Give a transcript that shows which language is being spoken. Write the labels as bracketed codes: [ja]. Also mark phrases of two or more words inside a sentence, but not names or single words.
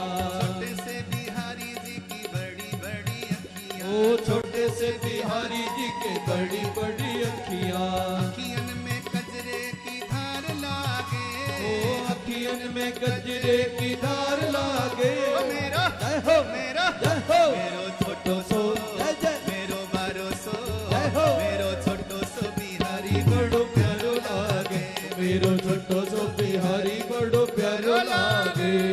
[hi] छोटे से बिहारी जी की बड़ी बड़ी अखियां ओ छोटे से बिहारी जी के बड़ी बड़ी अखियां [bra] अखियन में कजरे की धार लागे ओ अखियन में गजरे की धार लागे ओ मेरो जय हो मेरो जय हो मेरो छोटो सो जय जय मेरो बारो सो जय हो मेरो छोटो सो बिहारी बड़ो प्यारो लागे मेरो छोटो सो बिहारी बड़ो प्यारो लागे